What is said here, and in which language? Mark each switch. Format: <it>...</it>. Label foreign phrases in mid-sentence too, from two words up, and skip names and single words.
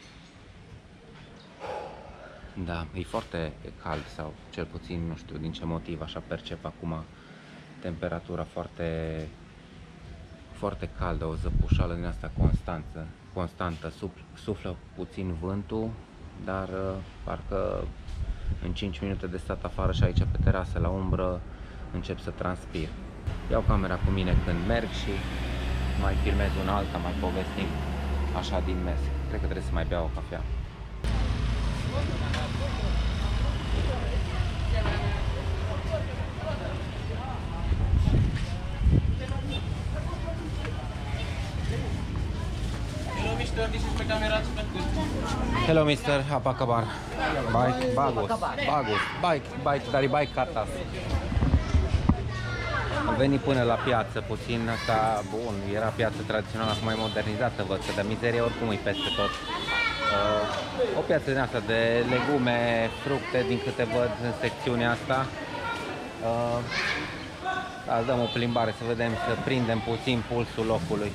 <ro>Da, e foarte cald, sau cel puțin nu știu din ce motiv, așa percep acum temperatura foarte caldă, o zăpușală din asta constantă, suflă puțin vântul, dar parcă în 5 minute de stat afară și aici pe terasă la umbră încep să transpir. Iau camera cu mine când merg și mai filmez una alta, mai povestim așa din mers. Cred că trebuie să mai beau o cafea.</ro> <en>Hello, Mr.</en> <id>Apa kabar? Baik, dari baik ke atas.</id> <ro>Am venit până la piață puțin, asta, bun, era piață tradițională, acum e modernizată, văd că de mizerie oricum e peste tot. O piață din asta de legume, fructe, din câte văd în secțiunea asta. Azi dăm o plimbare să vedem, să prindem puțin pulsul locului.</ro>